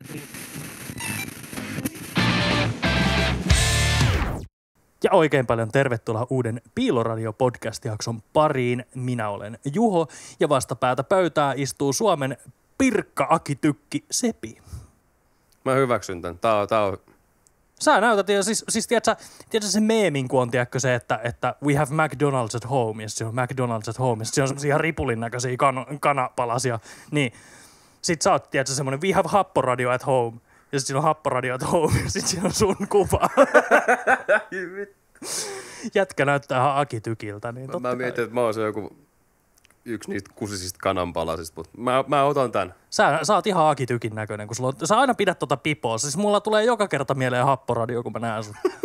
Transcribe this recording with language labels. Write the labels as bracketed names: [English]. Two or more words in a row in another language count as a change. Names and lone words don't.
[Finnish] Ja oikein paljon tervetuloa uuden Piiloradio-podcast-jakson pariin. Minä olen Juho ja vastapäätä pöytää istuu Suomen Pirkka-Aki-tykki Sepi. Mä hyväksyn tän. Tää on... Sä näytät, ja siis tiedätkö se meemin, kun on tiedätkö se, että [English] we have McDonald's at home, [Finnish] ja se on [English] McDonald's at home, [Finnish] ja se on semmosia ihan ripulin näköisiä kanapalasia, niin sit sä oot, tiedätkö, semmonen [English] we have happoradio at home, [Finnish] ja sit siinä on [English] happoradio at home, [Finnish] ja sit siinä on sun kuva. Jätkä näyttää ihan Aki-tykiltä, niin totta Mä mietin, että mä oon se joku yksi niistä kusisista kananpalasista, mutta mä otan tän. Sä oot ihan Aki-tykin näköinen, kun sä aina pidät tota pipoa. Siis mulla tulee joka kerta mieleen happoradio, kun mä näen sut.